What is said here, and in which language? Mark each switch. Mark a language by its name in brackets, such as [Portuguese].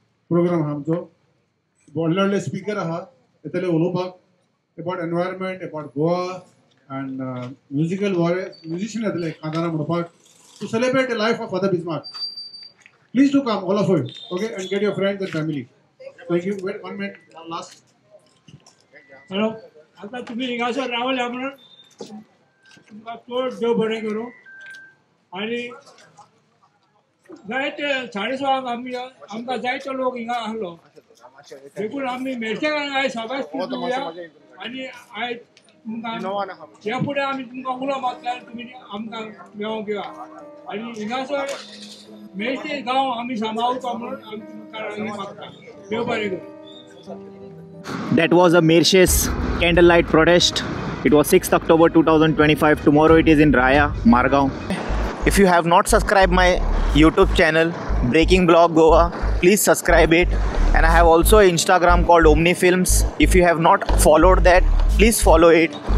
[Konkani] प्रोग्राम आहा आमचो व्हडले व्हडले स्पीकर आहा येतले उलोवपाक about environment about Goa [English] and musician [Konkani] येतले खांदारा म्हणपाक [English] to celebrate the life of Father Bismarck. Please do come, all of you, okay, and get your friends and family. Thank you. Wait 1 minute, last. [Konkani] Hello, आता तुम्ही हिंगासर रावल्या म्हणून तुमकां चड देव बरें करूं आनी जायते 6:30 आमकां जायतो लोक हिंगा आहलो देखून आमी मेडशेकारांक आयज सगळ्याच दिवया आनी आयज तुमकां ह्या फुडें आमी तुमकां उलो मागता तुमी आमकां मेळोंक घेवया आनी हिंगासर मेडशे गांव आमी सांबाळुपा म्हणून आमी तुमकां मागता. देव बरें करूं. [English] That was a Mershes candlelight protest. It was 6th October 2025. Tomorrow it is in Raya, Margaon. If you have not subscribed my YouTube channel, Breaking Blog Goa, please subscribe it. And I have also an Instagram called Omni Films. If you have not followed that, please follow it.